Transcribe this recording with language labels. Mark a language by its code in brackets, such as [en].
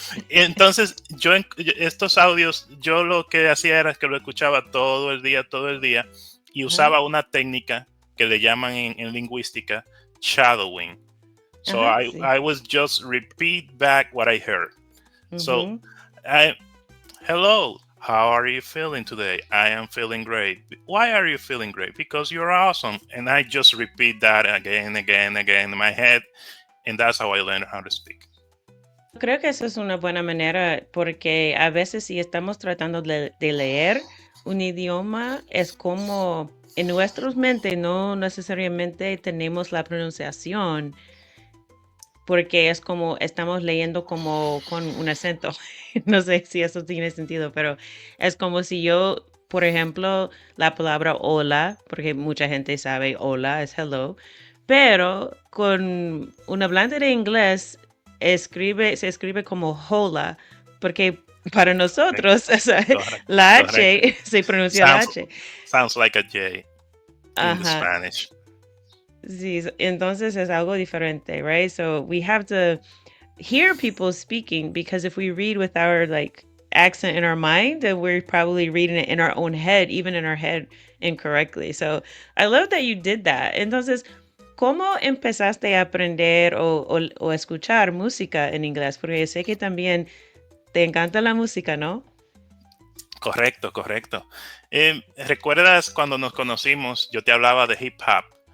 [es] Entonces, estos audios, yo lo que hacía era que lo escuchaba todo el día, y usaba una técnica que le llaman en lingüística shadowing. [en] So I was just repeat back what I heard. So, hello, how are you feeling today? I am feeling great. Why are you feeling great? Because you're awesome. And I just repeat that again in my head. And that's how I learned how to speak. [es] Creo que eso es una buena manera porque a veces si estamos tratando de leer un idioma es como en nuestras mentes no necesariamente tenemos la pronunciación porque es como estamos leyendo como con un acento. No sé si eso tiene sentido, pero es como si yo, por ejemplo, la palabra hola, porque mucha gente sabe hola es hello, pero con un hablante de inglés se escribe como hola, porque para nosotros la H se pronuncia la H. [en] Sounds like a J in the Spanish. [es] Sí, entonces es algo diferente, [en] right? So we have to hear people speaking because if we read with our like accent in our mind, then we're probably reading it in our own head, even in our head incorrectly. So I love that you did that. [es] Entonces, ¿cómo empezaste a aprender o escuchar música en inglés? Porque sé que también te encanta la música, ¿no? Correcto. ¿Recuerdas cuando nos conocimos? Yo te hablaba de hip hop.